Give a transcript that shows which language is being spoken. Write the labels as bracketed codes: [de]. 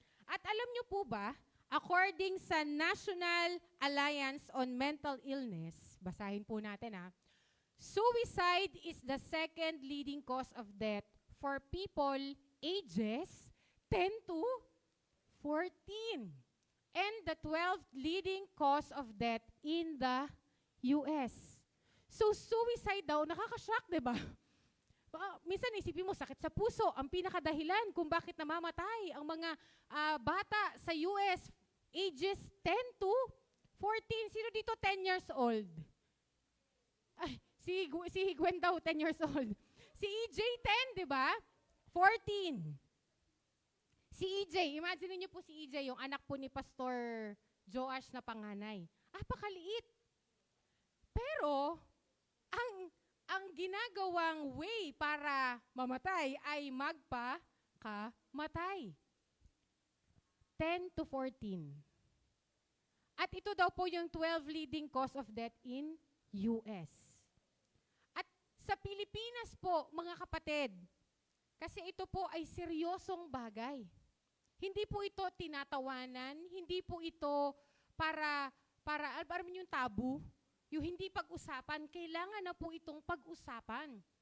[tl] At alam niyo po ba, [en] according sa National Alliance on Mental Illness, [tl] basahin po natin [en] suicide is the second leading cause of death for people ages 10 to 14 and the 12th leading cause of death in the US. [tl] So suicide daw, nakaka-shock, 'di ba? Baka, minsan isipin mo, sakit sa puso, ang pinakadahilan kung bakit namamatay ang mga bata sa US, ages 10 to 14. Sino dito 10 years old? Ay, si Gwen daw, 10 years old. Si EJ, 10, di ba? 14. Si EJ, imagine niyo po si EJ, yung anak po ni Pastor Joash na panganay. Pakaliit. Pero, ang ginagawang way para mamatay ay magpakamatay. [en] 10 to 14. [tl] At ito daw po yung 12 [en] leading cause of death in US. [tl] At sa Pilipinas po, mga kapatid, kasi ito po ay seryosong bagay. Hindi po ito tinatawanan, hindi po ito para alam yung tabu, yung hindi pag-usapan, kailangan na po itong pag-usapan.